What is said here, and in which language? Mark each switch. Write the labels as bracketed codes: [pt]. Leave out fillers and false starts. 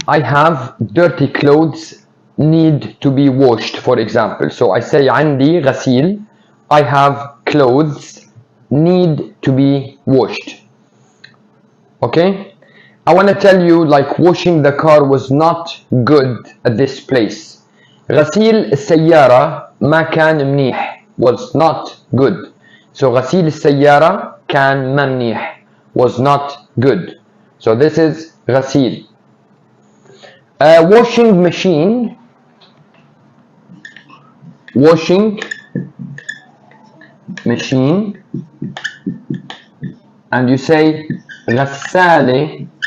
[en] I have dirty clothes need to be washed, for example. So I say [ar] عندي غسيل. [en] I have clothes need to be washed. Okay? I want to tell you, like, washing the car was not good at this place. [ar] غسيل السيارة ما كان منيح. [en] Was not good. [ar] So غسيل السيارة كان ما منيح. [en] Was not good. So this is غسيل. Washing machine. Washing machine. And you say غسالة.